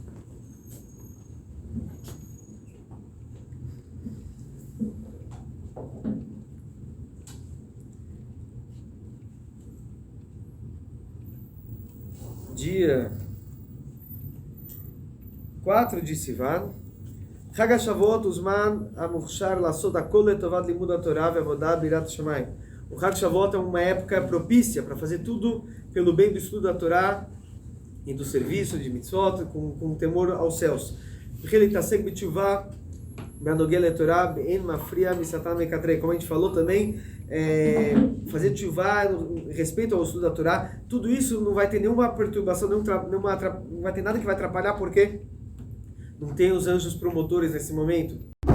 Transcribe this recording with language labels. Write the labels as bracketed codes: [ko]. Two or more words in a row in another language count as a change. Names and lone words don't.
[pt] Dia 4 de Sivan, [he] חג השבועות, וזמן המוכשר לעשות הכל לטובת לימוד התורה ועבודה ביראת שמים. [pt] O Chag HaShavuot é uma época propícia para fazer tudo pelo bem do estudo da Torá e do serviço de mitzvot, com temor aos céus. Como a gente falou também, fazer tchuvá, respeito ao estudo da Torá, tudo isso não vai ter nenhuma perturbação, não vai ter nada que vai atrapalhar, porque não tem os anjos promotores nesse momento.